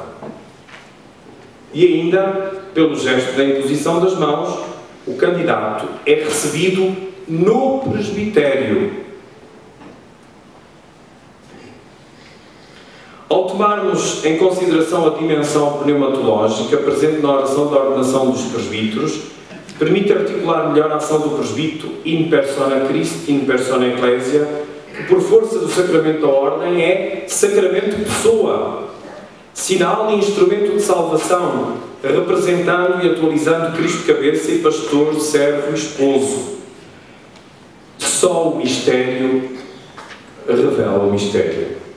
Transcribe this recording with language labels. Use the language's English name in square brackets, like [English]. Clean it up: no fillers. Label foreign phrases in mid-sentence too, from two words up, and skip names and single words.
[Portuguese] E ainda, pelo gesto da imposição das mãos, o candidato é recebido no presbitério. Ao tomarmos em consideração a dimensão pneumatológica presente na oração da ordenação dos presbíteros, permite articular melhor a ação do presbítero [Latin] in persona Christi, in persona Ecclesia, [Portuguese] que por força do sacramento da ordem é sacramento pessoa, sinal e instrumento de salvação, representando e atualizando Cristo cabeça e pastor, servo e esposo. Só o mistério revela o mistério.